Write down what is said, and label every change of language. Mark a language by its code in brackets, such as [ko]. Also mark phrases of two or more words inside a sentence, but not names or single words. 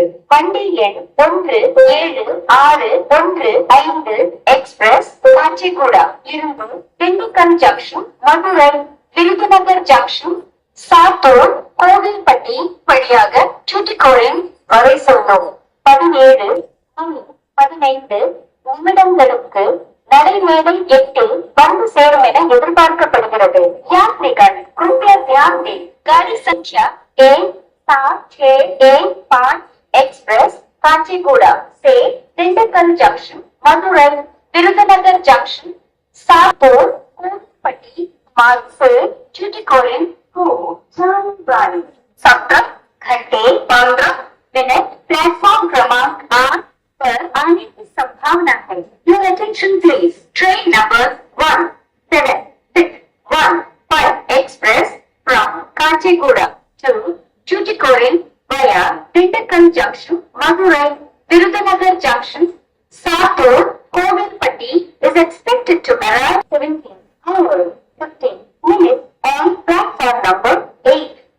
[ta] வண்டி எண் 1765 எக்ஸ்பிரஸ் காஞ்சிகுடா இருந்து திண்டுக்கல் ஜங்ஷன், மதுரை, விருதுநகர் ஜங்ஷன், சாத்தூர், கோவில்பட்டி வழியாக தூத்துக்குடி வரை செல்லும். 17:15 நிமிடங்களுக்கு நடைமேடை 8 வந்து சேரும் என எதிர்பார்க்கப்படுகிறது. [hi] यात्रीगण कृपया ध्यान दें, गाड़ी संख्या 1765 एक्सप्रेस कांचीगुड़ा से दिंडकल जंक्शन, मदुरै, विरुधनगर जंक्शन, सातूर, कोविलपट्टी मार्ग से तूतुकुड़ी को जाने वाली 17 घंटे 15 मिनट प्लेटफॉर्म क्रमांक 8 पर आने की संभावना है. [en] Your attention please. Train number 1765 express from Kachiguda to Tuticorin via Dindakkal Junction, Madurai, Virudhunagar Junction, Satur, Kovilpatti is expected to arrive 17:15 on platform number 8.